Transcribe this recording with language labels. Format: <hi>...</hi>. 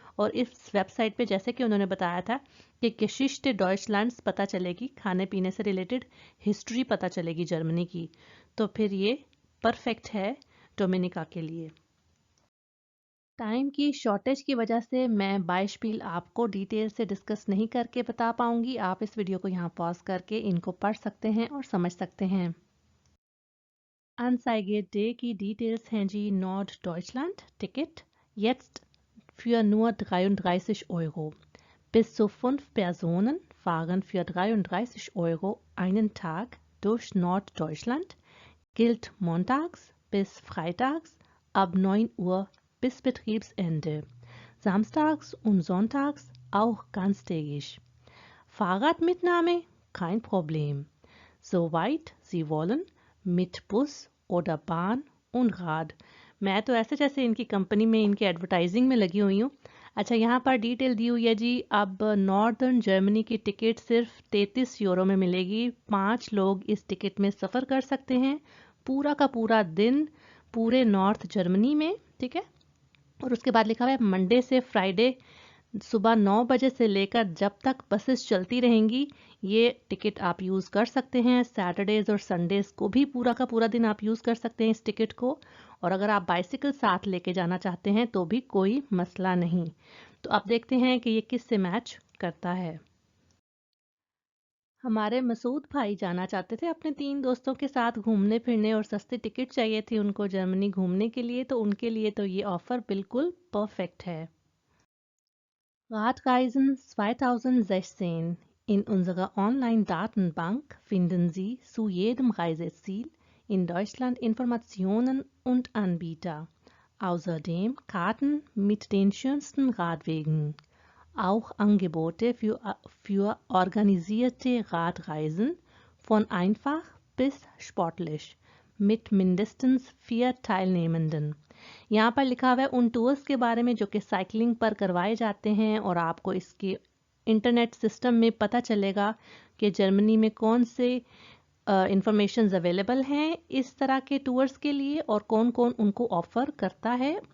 <hi>और इस वेबसाइट पे जैसे कि उन्होंने बताया था कि गेशिश्टे डॉइचलैंड्स पता चलेगी, खाने पीने से रिलेटेड हिस्ट्री पता चलेगी जर्मनी की, तो फिर ये परफेक्ट है डोमिनिका के लिए। टाइम की शॉर्टेज की वजह से मैं बाइशपील आपको डिटेल से डिस्कस नहीं करके बता पाऊंगी। आप इस वीडियो को यहाँ पॉज करके इनको पढ़ सकते हैं और समझ सकते हैं। Anzeige D की डिटेल्स हैं जी।</hi> <de>नॉर्ड डॉइचलैंड टिकट jetzt für nur 33 Euro. Bis zu 5 Personen fahren für 33 Euro einen Tag durch Norddeutschland, gilt montags bis freitags ab 9 Uhr bis Betriebsende, samstags und sonntags auch ganztägig. Fahrradmitnahme kein Problem, soweit Sie wollen, mit Bus oder Bahn und Rad.</de> <hi>मैं तो ऐसे जैसे इनकी company में इनकी advertising में लगी हुई हूँ। अच्छा, यहाँ पर डिटेल दी हुई है जी। अब नॉर्दर्न जर्मनी की टिकट सिर्फ 33 यूरो में मिलेगी। 5 लोग इस टिकट में सफ़र कर सकते हैं, पूरा का पूरा दिन पूरे नॉर्थ जर्मनी में, ठीक है। और उसके बाद लिखा हुआ है मंडे से फ्राइडे सुबह 9 बजे से लेकर जब तक बसेस चलती रहेंगी ये टिकट आप यूज़ कर सकते हैं। सैटरडेज और संडेज को भी पूरा का पूरा दिन आप यूज़ कर सकते हैं इस टिकट को। और अगर आप बाइसिकल साथ लेके जाना चाहते हैं तो भी कोई मसला नहीं। तो अब देखते हैं कि ये किससे मैच करता है। हमारे मसूद भाई जाना चाहते थे अपने 3 दोस्तों के साथ घूमने फिरने और सस्ती टिकट चाहिए थी उनको जर्मनी घूमने के लिए, तो उनके लिए तो ये ऑफ़र बिल्कुल परफेक्ट है।</hi> <de>Radreisen 2016. In unserer Online-Datenbank finden Sie zu jedem Reiseziel in Deutschland Informationen und Anbieter. Außerdem Karten mit den schönsten Radwegen. Auch Angebote für organisierte Radreisen von einfach bis sportlich mit mindestens 4 Teilnehmenden.</de> <hi>यहाँ पर लिखा हुआ है उन tours के बारे में जो कि साइकिलिंग पर करवाए जाते हैं, और आपको इसके इंटरनेट सिस्टम में पता चलेगा कि जर्मनी में कौन से इंफॉर्मेशन अवेलेबल हैं इस तरह के टूर्स के लिए और कौन कौन उनको ऑफ़र करता है।</hi>